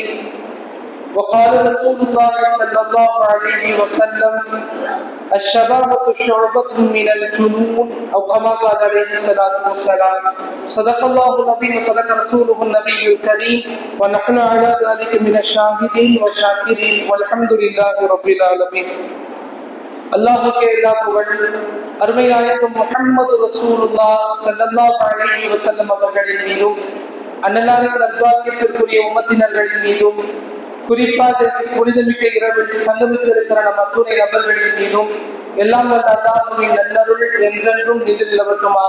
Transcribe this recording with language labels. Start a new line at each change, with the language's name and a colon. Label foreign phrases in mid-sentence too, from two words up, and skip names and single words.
Arabic: وقال رسول الله صلى الله عليه وسلم: الشبابة شعبة من الجنون، أو كما قال عليه الصلاة والسلام. صدق الله العظيم وصدق رسوله النبي الكريم، ونحن على ذلك من الشاهدين والشاكرين والحمد لله رب العالمين.
Tamil: அல்லாஹ்வுக்கே எல்லா புகழும். அருமை நாயகம் முஹம்மது
Arabic: رسول الله صلى الله عليه وسلم
Tamil: அவர்களின் மீதும், அன்னலாரின் நல்வாக்கியத்திற்குரிய உம்மத்தினர்களின் மீதும், குறிப்பாக புனிதமிக்க இரவில் சங்கமித்து இருக்கிற நம் அத்துணை நபர்களின் மீதும் எல்லாம் வல்ல அல்லாஹ்வின் நல்லருள் என்றென்றும் நிலைநிலவட்டுமாக.